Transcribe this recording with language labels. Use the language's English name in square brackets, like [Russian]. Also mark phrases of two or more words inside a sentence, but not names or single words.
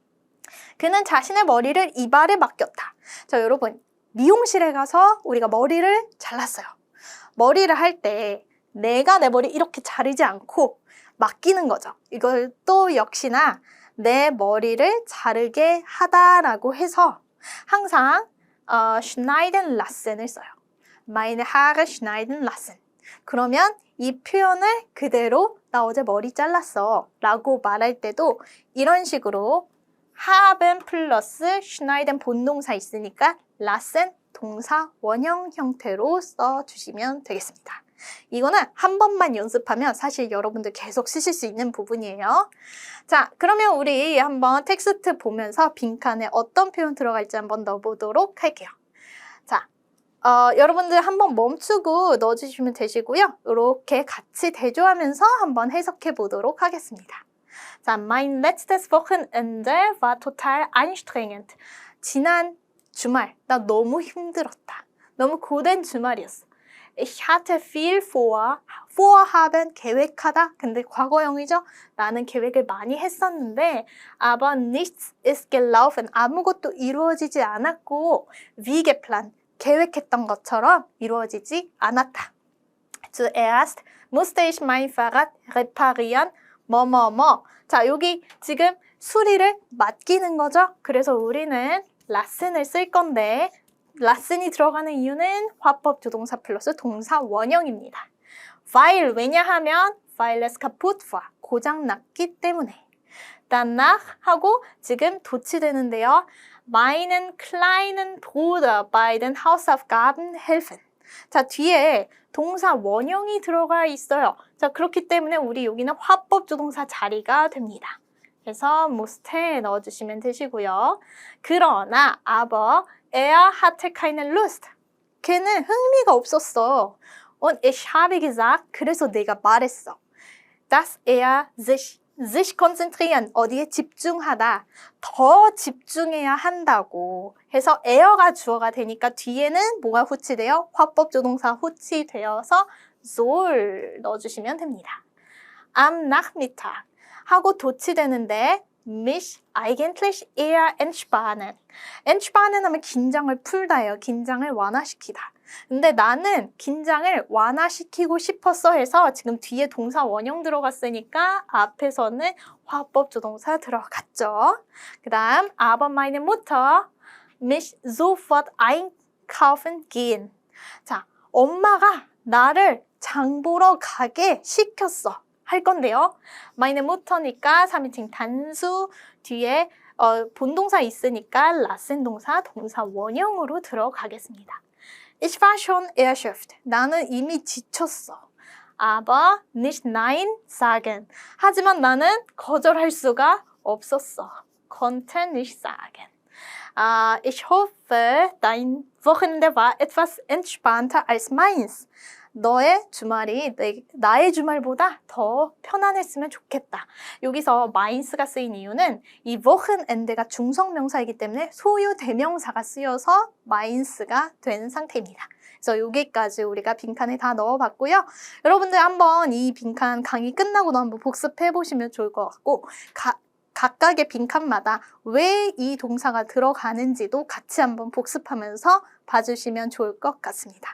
[Korean] 그는 자신의 머리를 이발에 맡겼다. 자, 여러분 미용실에 가서 우리가 머리를 잘랐어요. 머리를 할 때 내가 내 머리 이렇게 자르지 않고 맡기는 거죠. 이걸 또 역시나 내 머리를 자르게 하다라고 해서 항상 [German] schneiden lassen [Korean] 을 써요. [German] Meine Haare schneiden lassen. [Korean] 그러면 이 표현을 그대로 나 어제 머리 잘랐어 라고 말할 때도 이런 식으로 haben 플러스 schneiden 본동사 있으니까 lassen 동사 원형 형태로 써주시면 되겠습니다. 이거는 한 번만 연습하면 사실 여러분들 계속 쓰실 수 있는 부분이에요. 자, 그러면 우리 한번 텍스트 보면서 빈칸에 어떤 표현 들어갈지 한번 넣어보도록 할게요. 자, 여러분들 한번 멈추고 넣어주시면 되시고요. 이렇게 같이 대조하면서 한번 해석해 보도록 하겠습니다. 자, [German] mein letztes Wochenende war total anstrengend. [Korean] 지난 주말, 나 너무 힘들었다. 너무 고된 주말이었어. [German] Ich hatte viel vor. vorhaben, [Korean] 계획하다. 근데 과거형이죠? 나는 계획을 많이 했었는데 [German] aber nichts ist gelaufen. [Korean] 아무것도 이루어지지 않았고 [German] wie geplant. [Korean] 계획했던 것처럼 이루어지지 않았다. [German] Zuerst musste ich mein Fahrrad reparieren. [Korean] 뭐뭐뭐. 자, 여기 지금 수리를 맡기는 거죠? 그래서 우리는 lassen을 쓸 건데 lassen이 들어가는 이유는 화법 조동사 플러스 동사 원형입니다. [German] weil 왜냐하면 weil es kaputt war. [Korean] 고장났기 때문에. danach 하고 지금 도치되는데요. [German] meinen kleinen Bruder bei den Hausaufgaben helfen. [Korean] 자, 뒤에 동사 원형이 들어가 있어요. 자, 그렇기 때문에 우리 여기는 화법 조동사 자리가 됩니다. 그래서 musste 넣어주시면 되시고요. [German] 그러나 aber er hatte keine Lust. [Korean] 걔는 흥미가 없었어. [German] Und ich habe gesagt, [Korean] 그래서 내가 말했어. [German] dass er sich konzentrieren, [Korean] 어디에 집중하다, 더 집중해야 한다고 해서 e어가 주어가 되니까 뒤에는 뭐가 후치돼요? 화법 조동사 후치되어서 soll 넣어주시면 됩니다. [German] am Nachmittag [Korean] 하고 도치되는데 [German] mich eigentlich eher entspannen. [Korean] entspannen 하면 긴장을 풀다예요. 긴장을 완화시키다. 근데 나는 긴장을 완화시키고 싶었어 해서 지금 뒤에 동사 원형 들어갔으니까 앞에서는 화법 조동사 들어갔죠. 그 다음 [German] aber meine Mutter mich sofort einkaufen gehen. [Korean] 자, 엄마가 나를 장 보러 가게 시켰어. 할 건데요. [German] meine Mutter [Korean] 니까 3인칭 단수 뒤에 본동사 있으니까 lassen 동사 동사 원형으로 들어가겠습니다. [German] Ich war schon erschöpft. [Korean] 나는 이미 지쳤어. [German] aber nicht nein sagen. [Korean] 하지만 나는 거절할 수가 없었어. [German] konnte nicht sagen. Ich hoffe, dein Wochenende war etwas entspannter als meins. [Korean] 너의 주말이 나의 주말보다 더 편안했으면 좋겠다. 여기서 마인스가 쓰인 이유는 이 Wochenende가 중성명사이기 때문에 소유 대명사가 쓰여서 마인스가 된 상태입니다. 그래서 여기까지 우리가 빈칸에 다 넣어봤고요. 여러분들 한번 이 빈칸 강의 끝나고도 한번 복습해 보시면 좋을 것 같고 각각의 빈칸마다 왜 이 동사가 들어가는지도 같이 한번 복습하면서 봐주시면 좋을 것 같습니다.